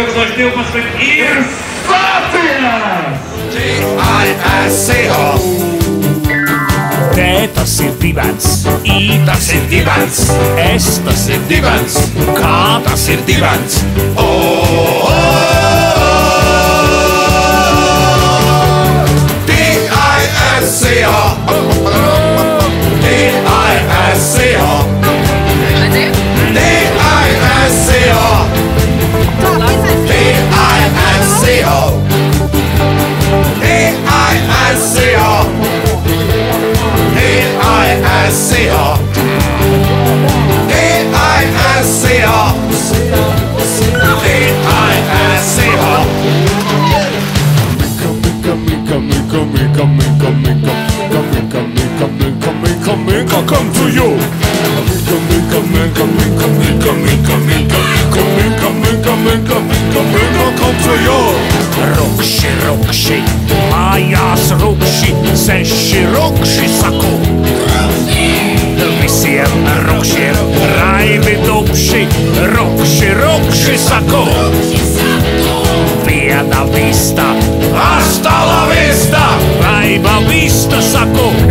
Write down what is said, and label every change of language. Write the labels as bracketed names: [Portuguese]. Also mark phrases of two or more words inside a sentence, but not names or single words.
[Latvian] 2012 ir sācies! T-I-S-C-O T tas ir dibens, I tas ir dibens, S tas ir dibens, K tas ir dibens. T-I-S-C-O T-I-S-C-O T-I-S-C-O T-I-S-C-O T-I-S-C-O T-I-S-C-O T-I-S-C-O T-I-S-C-O [English] Come to you. Come to you. [Latvian] Rukši, rukši, mājās rukši, seši rukši saku. Visiem rukšiem raibi dubši, rukši, rukši saku. Viena vista, [Spanish] hasta la vista, [Latvian] raiba vista saku.